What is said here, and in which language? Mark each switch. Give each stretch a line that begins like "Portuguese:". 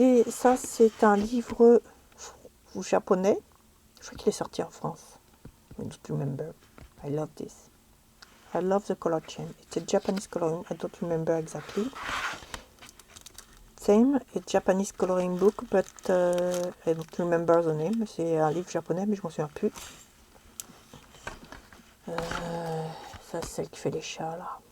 French: Ça, c'est un livre japonais. Je crois qu'il est sorti en France.
English: I don't remember. I love this. I love the color scheme. It's a Japanese coloring. I don't remember exactly. Same, it's Japanese coloring book, but I don't remember the name.
French: C'est un livre japonais, mais je m'en souviens plus. Ça, c'est celle qui fait les chats, là.